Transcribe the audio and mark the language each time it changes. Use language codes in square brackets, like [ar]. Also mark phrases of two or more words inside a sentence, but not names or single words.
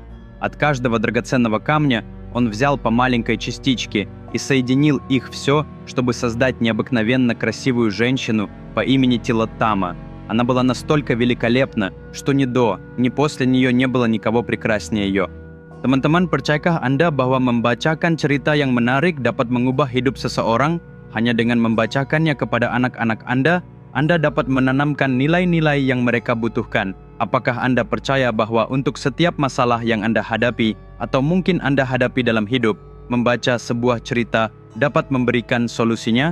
[ru] От каждого драгоценного камня он взял по маленькой частичке и соединил их все, чтобы создать необыкновенно красивую женщину по имени Тилоттама. Она была настолько великолепна, что ни до, ни после нее не было никого прекраснее ее. [id] Teman-teman, percayakah Anda bahwa membacakan cerita yang menarik dapat mengubah hidup seseorang? Hanya dengan membacakannya kepada anak-anak Anda dapat menanamkan nilai-nilai yang mereka butuhkan. Apakah Anda percaya bahwa untuk setiap masalah yang Anda hadapi, atau mungkin Anda hadapi dalam hidup, membaca sebuah cerita dapat memberikan solusinya?